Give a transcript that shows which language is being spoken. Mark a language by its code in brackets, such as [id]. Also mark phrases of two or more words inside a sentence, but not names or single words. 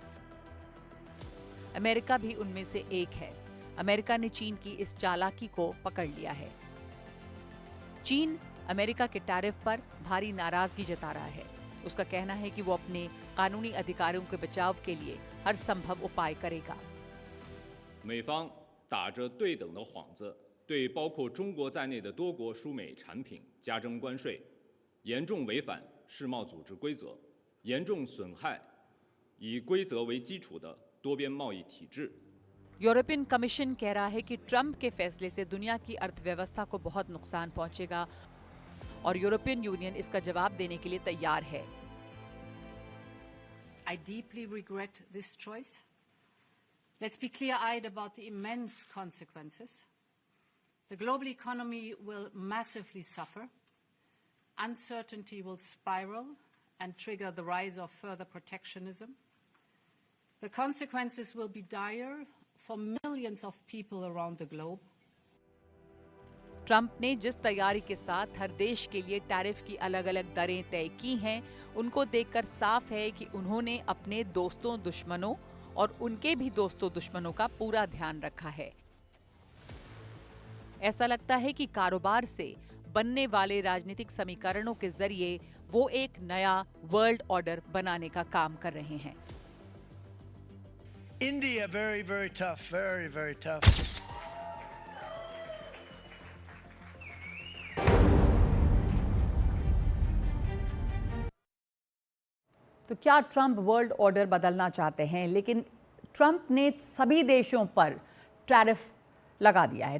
[hi] अमेरिका भी उनमें से एक है। अमेरिका ने चीन की इस चालाकी को पकड़ लिया है। चीन अमेरिका के टैरिफ पर भारी नाराजगी जता रहा है। उसका कहना है कि वो अपने कानूनी अधिकारों के बचाव के लिए हर संभव उपाय करेगा। [zh] 美方打着对等的幌子，对包括中国在内的多国输美产品加征关税，严重违反世贸组织规则，严重损害以规则为基础的多边贸易体制。 [hi] यूरोपियन कमीशन कह रहा है कि ट्रंप के फैसले से दुनिया की अर्थव्यवस्था को बहुत नुकसान पहुंचेगा और यूरोपियन यूनियन इसका जवाब देने के लिए तैयार है। [en] I deeply regret this choice. Let's be clear-eyed about the immense consequences. The global economy will massively suffer. Uncertainty will spiral and trigger the rise of further protectionism. The consequences will be dire for millions of people around the globe. [hi] ट्रंप ने जिस तैयारी के साथ हर देश के लिए टैरिफ की अलग-अलग दरें तय की हैं, उनको देखकर साफ है कि उन्होंने अपने दोस्तों दुश्मनों और उनके भी दोस्तों दुश्मनों का पूरा ध्यान रखा है। ऐसा लगता है कि कारोबार से बनने वाले राजनीतिक समीकरणों के जरिए वो एक नया [en] world order [hi] बनाने का काम कर रहे हैं। [en] India, very, very tough, very, very tough. [hi] तो क्या ट्रंप [en] world order [hi] बदलना चाहते हैं? लेकिन ट्रंप ने सभी देशों पर टैरिफ लगा दिया है।